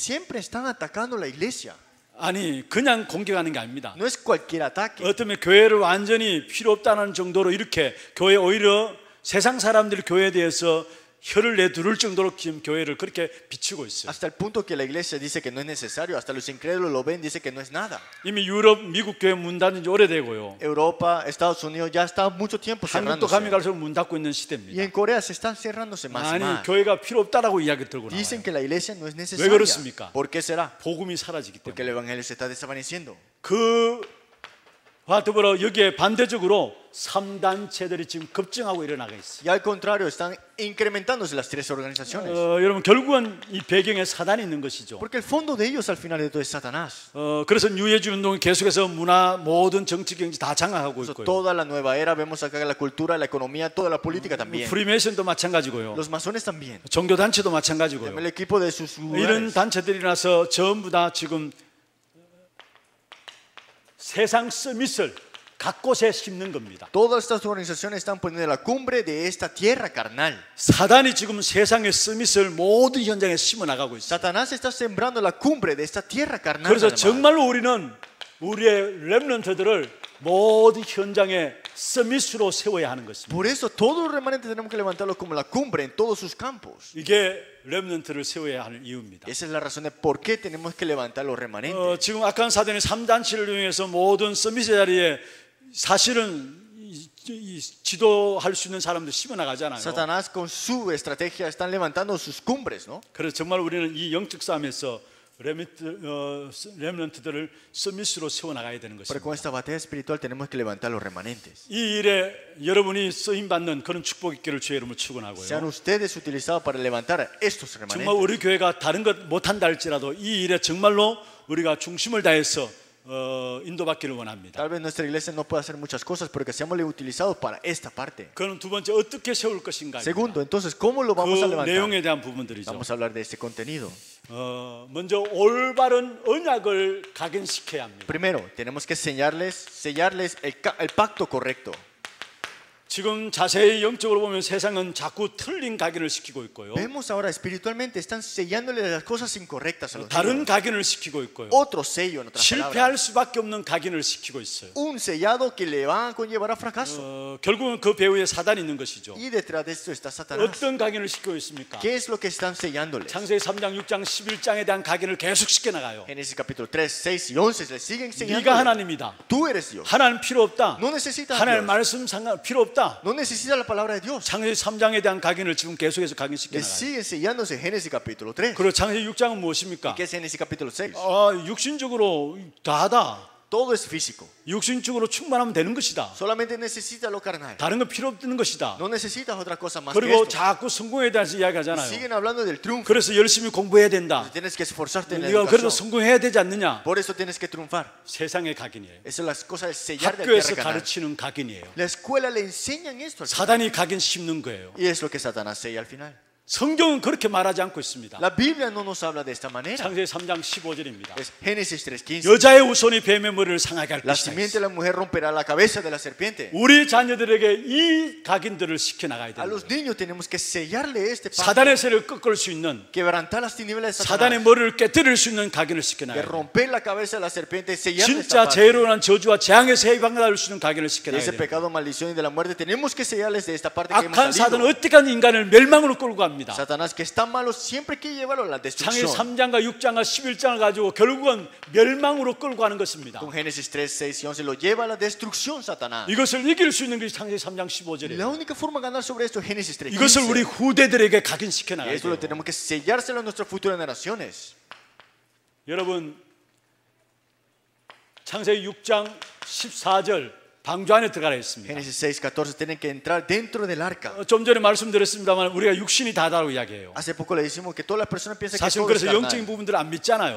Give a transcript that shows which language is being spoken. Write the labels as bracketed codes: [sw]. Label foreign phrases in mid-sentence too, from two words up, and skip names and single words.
[es] Siempre están atacando la iglesia. [ko] 아니 그냥 공격하는 게 아닙니다. [es] No es cualquier ataque. [ko] 어쩌면 교회를 완전히 필요 없다는 정도로 이렇게 교회 오히려 세상 사람들이 교회에 대해서 혀를 내두를 정도로 지금 교회를 그렇게 비추고 있어요. [es] Hasta el punto que la iglesia dice que no es necesario, hasta los incrédulos lo ven, dice que no es nada. [ko] 이미 유럽, 미국 교회 문 닫은 지 오래되고요. [es] Europa, Estados Unidos ya está mucho tiempo [ko] 한국도 가면 [es] cerrándose. [ko] 갈수록 문 닫고 있는 [es] Y [ko] 시대입니다. [es] en Corea se están cerrándose más y [ko] 아니 [es] más. [ko] 교회가 필요 없다라고 이야기 들고 [es] Dicen [ko] 나와요. [es] que la iglesia no es [ko] 왜 [es] necesaria. [ko] 그렇습니까? [es] ¿Por qué será? [ko] 복음이 사라지기 [es] Porque [ko] 때문에. [es] el evangelio se está desvaneciendo. [ko] 그와 더불어 여기에 반대적으로 3단체들이 지금 급증하고 일어나고 있어요. [es] Y al contrario, están incrementándose las tres organizaciones. [ko] 여러분 결국은 이 배경에 사단이 있는 것이죠. [es] Porque el fondo de ellos al final de todo es Satanás. [ko] 그래서 뉴에이지 운동이 계속해서 문화, 모든 정치, 경제 다 장악하고 [es] Por eso [ko] 있고요. [es] toda la nueva era, vemos acá la cultura, la economía, toda la política también. [ko] 프리메이슨도 마찬가지고요. [es] Los masones también. [ko] 종교 단체도 마찬가지고요. [es] El equipo de sus [ko] 이런 [es] lugares. [ko] 단체들이 나서 전부 다 지금 세상 서밋을 각 곳에 심는 겁니다. [es] Todas estas organizaciones están poniendo la cumbre de esta tierra carnal. [ko] 사단이 지금 세상의 서밋을 모든 현장에 심어 나가고 있어요. [es] Satanás está sembrando la cumbre de esta tierra carnal. [ko] 그래서 [es] además. [ko] 정말로 우리는 우리의 렘넌트들을 모든 현장에 서밋으로 세워야 하는 것입니다. [es] Por eso todos los remanentes tenemos que levantarlos como la cumbre en todos sus campos. [ko] 이게 렘넌트를 세워야 하는 이유입니다. [es] Esa es la razón de por qué tenemos que levantar los remanentes. [ko] 지금 악한 사단의 3단체를 이용해서 모든 서밋의 자리에 사실은 지도할 수 있는 사람들 심어 나가잖아요. [es] Satanás con su estrategia están levantando sus cumbres, ¿no? [ko] 그래서 정말 우리는 이 영적 싸움에서 렘넌트들을 서밋으로 세워 나가야 되는 [es] Pero con [ko] 것입니다. [es] esta batalla espiritual tenemos que levantar los remanentes. [ko] 이 일에 여러분이 쓰임 받는 그런 축복 있기를 주의 이름으로 [es] Sean [ko] 축원하고요. [es] ustedes utilizados para levantar estos [ko] 정말 [es] remanentes. [ko] 우리 교회가 다른 것 못한다 할지라도 이 일에 정말로 우리가 중심을 다해서 인도받기를 원합니다. [es] Tal vez nuestra iglesia no pueda hacer muchas cosas, pero que seamos utilizados para esta parte. [ko] 그는 두 번째 어떻게 세울 것인가. [es] Segundo, entonces, ¿cómo lo vamos a [ko] 그 [es] levantar? [ko] 내용에 대한 부분들이죠. [es] Vamos a hablar de este contenido. [ko] 먼저 올바른 언약을 각인시켜야 합니다. [es] Primero, tenemos que sellarles el pacto correcto. [ko] 지금 자세히 영적으로 보면 세상은 자꾸 틀린 각인을 시키고 있고요. [es] Vemos ahora espiritualmente, están sellándole las cosas incorrectas a los [ko] 다른 [es] niños. [ko] 각인을 시키고 있고요. [es] Otro sello, en otras [ko] 실패할 [es] palabras. [ko] 수밖에 없는 각인을 시키고 있어요. [es] Un sellado que le va a conllevar a fracaso. [ko] 결국은 그 배후에 사단이 있는 것이죠. [es] Y detrás de esto está Satanás. [ko] 어떤 각인을 시키고 있습니까? [es] ¿Qué es lo que están sellándoles? [ko] 창세기 3장, 6장, 11장에 대한 각인을 계속 시켜 나가요. [es] Génesis capítulo 3, 6 y 11 le siguen [ko] 네가 [es] enseñando. [ko] 하나님이다. [es] Tú eres Dios. [ko] 하나님 필요 없다. [es] No necesitas [ko] 하나님 [es] Dios. [ko] 말씀 상관 필요 없다. [es] No necesitas la palabra de Dios. [ko] 창세기 3장에 대한 각인을 지금 계속해서 각인시켜 [es] Le [ko] 나가요. [es] siguen sellándose Génesis capítulo 3. [ko] 그리고 창세기 6장은 무엇입니까? [es] ¿Qué es Génesis capítulo 6? [ko] 육신적으로 다하다. [es] Todo es físico. [ko] 육신적으로 충만하면 되는 것이다. [es] Solamente necesitas lo carnal. [ko] 다른 거 필요 없는 것이다. [es] No necesitas otra cosa más que [ko] 그리고 [es] esto. [ko] 자꾸 성공에 대해서 [es] Y [ko] 이야기하잖아요. [es] siguen hablando del triunfo. [ko] 그래서 열심히 공부해야 된다. [es] Tienes que esforzarte en la [ko] 네가 그래도 [es] educación. [ko] 성공해야 되지 않느냐? [es] Por eso tienes que triunfar. [ko] 세상의 각인이에요. [es] Eso es las cosas de sellar del [ko] 학교에서 [es] tierra canal. [ko] 가르치는 각인이에요. [es] La escuela le enseñan esto al final. [ko] 사단이 각인 심는 거예요. [es] Y es lo que Satanás sella al final. [ko] 성경은 그렇게 말하지 않고 있습니다. [es] La Biblia no nos habla de esta manera. [ko] 창세기 3장 15절입니다. [es] Es Génesis 3:15. [ko] 여자의 후손이 뱀의 머리를 상하게 할 [es] La [ko] 것이다. [es] simiente de la mujer romperá la cabeza de la serpiente. [ko] 우리 자녀들에게 이 각인들을 시켜나가야 [es] A [ko] 됩니다. [es] los niños tenemos que sellarle este pacto. [ko] 사단의 세를 꺾을 수 있는, [es] Quebrantar las tinieblas de [ko] 사단의 [es] Satanás. [ko] 머리를 깨뜨릴 수 있는 각인을 [es] Que [ko] 시켜나가야 돼요. [es] romper la cabeza de la serpiente y sellarle esta [ko] 진짜 [es] parte. [ko] 죄로 인한 저주와 재앙의 세에 방해받을 수 있는 각인을 [es] De [ko] 시켜나가야 [es] ese [ko] 돼요. [es] pecado, maldición y de la muerte tenemos que sellarles de esta parte que hemos [ko] 악한 사단은 [es] salido. [ko] 어떻게든 인간을 멸망으로 끌고 갑니다. [es] Satanás, que es tan malo, siempre hay que llevarlo a la [ko] 창세기 [es] destrucción. [ko] 3장과 6장과 11장을 가지고 결국은 멸망으로 끌고 가는 것입니다. [es] Con Génesis 3, 6 y 11 lo lleva a la destrucción Satanás. [ko] 이것을 이길 수 있는 것이 창세기 3장 [es] La [ko] 15절이에요. [es] única forma de ganar sobre esto es Génesis 3, [ko] 이것을 우리 [es] 15. [ko] 후대들에게 각인시켜 [es] Y [ko] 나가야 [es] esto lo [ko] 돼요. [es] tenemos que sellárselo a nuestras futuras generaciones. [ko] 여러분, 창세기 6장 14절 방주 안에 들어가라 했습니다. [es] Génesis 6, 14 tienen que entrar dentro del arca. [ko] 좀 전에 말씀드렸습니다만 우리가 육신이 다다라고 이야기해요. [es] Hace poco le decimos que todas las personas piensan que [ko] 사실 [es] todo es [ko] 그래서 영적인 [es] carnal. [ko] 부분들을 안 믿잖아요.